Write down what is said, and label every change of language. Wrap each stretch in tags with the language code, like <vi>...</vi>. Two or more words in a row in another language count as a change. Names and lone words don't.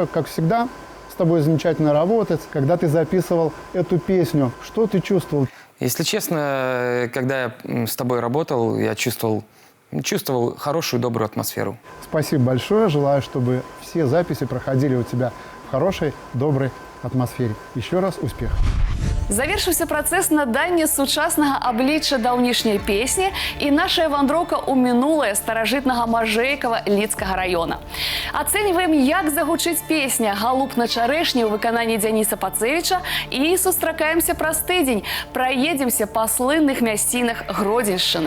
<ru>Как всегда, с тобой замечательно работать. Когда ты записывал эту песню, что ты чувствовал? Если честно, когда я с тобой работал, я чувствовал хорошую, добрую атмосферу. Спасибо большое. Желаю, чтобы все записи проходили у тебя в хорошей, доброй атмосфере. Еще раз успех.</ru> <be>Завершыўся працэс надання сучаснага аблічча даўнішняй песні і наша вандроўка ў мінулае старажытнага Мажэйкава Лідскага раёна. Ацэньваем, як загучыць песня «Галуб на чарэшні» ў выкананні Дзяніса Пацэвіча і сустракаемся праз тыдзень, праедземся па слынных мясцінах Гродзеншчыны.</be>